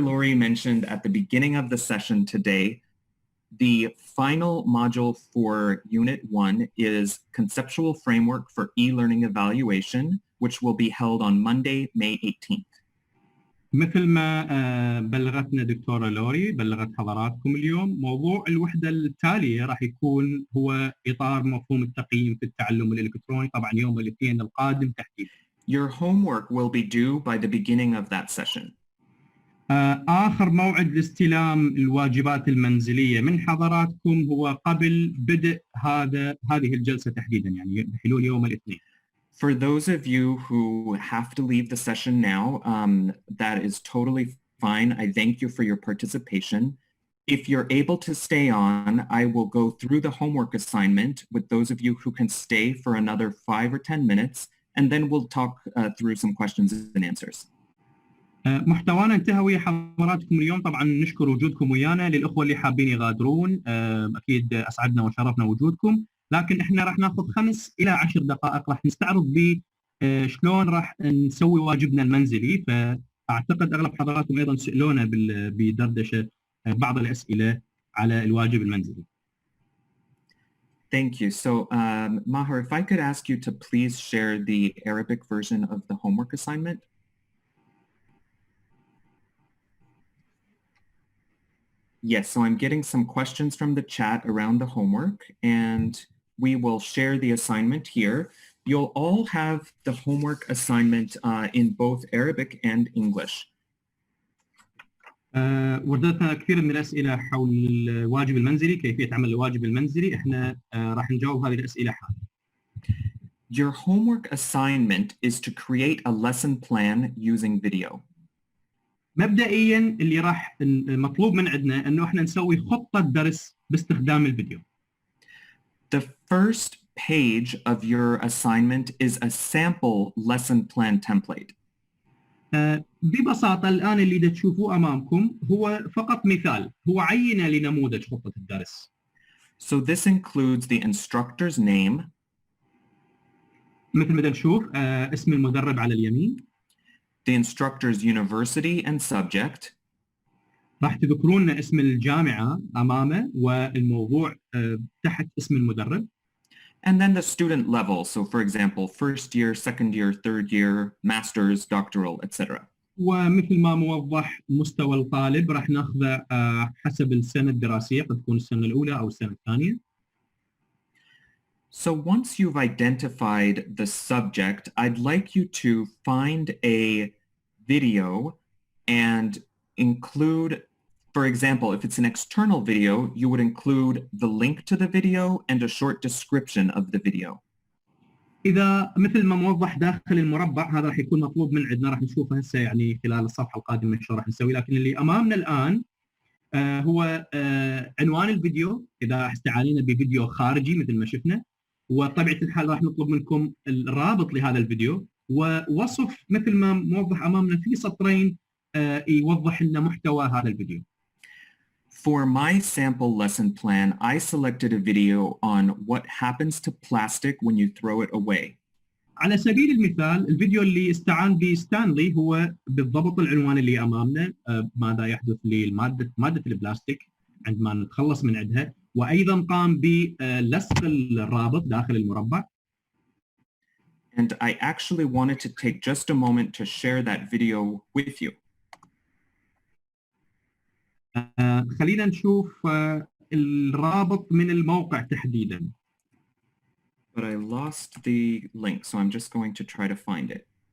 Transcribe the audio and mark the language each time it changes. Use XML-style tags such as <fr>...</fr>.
<en>Laurie mentioned at the beginning of the session today, the final module for Unit 1 is Conceptual Framework for E-Learning Evaluation, which will be held on Monday, May 18th.</en> <ar>مثل ما بلغتنا دكتورة لوري، بلغت حضراتكم اليوم، موضوع الوحدة التالية راح يكون هو إطار مفهوم التقييم في التعلم الإلكتروني، طبعا يوم الاثنين القادم تحديدا.</ar> <en>Your homework will be due by the beginning of that session.</en> <ar>آخر موعد لاستلام الواجبات المنزلية من حضراتكم هو قبل بدء هذه الجلسة تحديدا، يعني بحلول يوم الاثنين.</ar> <en>For those of you who have to leave the session now, that is totally fine. I thank you for your participation. If you're able to stay on, I will go through the homework assignment with those of you who can stay for another 5 or 10 minutes, and then we'll talk through some questions and answers.</en> <ar>محتوانا انتهى ويا حضراتكم اليوم. طبعا نشكر وجودكم ويانا. للأخوة اللي حابين يغادرون أكيد أسعدنا وشرفنا وجودكم، لكن احنا راح ناخذ 5 إلى 10 دقائق راح نستعرض ب شلون راح نسوي واجبنا المنزلي. فأعتقد أغلب حضراتكم أيضا سألونا بدردشة بعض الأسئلة على الواجب المنزلي.</ar> <en>Thank you. So Maher, if I could ask you to please share the Arabic version of the homework assignment. Yes, so I'm getting some questions from the chat around the homework, and we will share the assignment here. You'll all have the homework assignment in both Arabic and English.</en> <ar>وردتنا كثير من الأسئلة حول الواجب المنزلي، كيفية عمل الواجب المنزلي. احنا راح نجاوب هذه الأسئلة حالا.</ar> <en>Your homework assignment is to create a lesson plan using video.</en> <ar>مبدئيا اللي راح مطلوب من عندنا انه احنا نسوي خطة درس باستخدام الفيديو.</ar> <en>The first page of your assignment is a sample lesson plan template.</en> <ar>ببساطة الآن اللي تشوفوه أمامكم هو فقط مثال، هو عينة لنموذج خطة الدرس.</ar> <en>So this includes the instructor's name.</en> <ar>مثل ما نشوف اسم المدرب على اليمين.</ar> <en>The instructor's university and subject.</en> <ar>راح تذكرون اسم الجامعة أمامه والموضوع تحت اسم المدرب.</ar> <en>And then the student level. So for example, first year, second year, third year, master's, doctoral, etc.</en> <ar>ومثل ما موضح مستوى الطالب راح ناخذه حسب السنة الدراسية، قد تكون السنة الأولى أو السنة الثانية.</ar> <en>So once you've identified the subject, I'd like you to find a video and include, for example, if it's an external video, you would include the link to the video and a short description of the video.</en> <ar>إذا مثل ما موضح داخل المربع هذا راح يكون مطلوب من عندنا، راح نشوفه هسه يعني خلال الصفحة القادمة شو راح نسوي، لكن اللي أمامنا الآن هو عنوان الفيديو إذا استعانينا بفيديو خارجي مثل ما شفنا، وطبيعة الحال راح نطلب منكم الرابط لهذا الفيديو، ووصف مثل ما موضح امامنا في سطرين يوضح لنا محتوى هذا الفيديو.</ar> <en>For my sample lesson plan, I selected a video on what happens to plastic when you throw it away.</en> <ar>على سبيل المثال الفيديو اللي استعان به ستانلي هو بالضبط العنوان اللي امامنا، ماذا يحدث مادة البلاستيك عندما نتخلص من عندها، وايضا قام بلصق الرابط داخل المربع.</ar> <en>And I actually wanted to take just a moment to share that video with you.</en> <ar>خلينا نشوف الرابط من الموقع تحديدا.</ar> <en>But I lost the link, so I'm just going to try to find it.</en>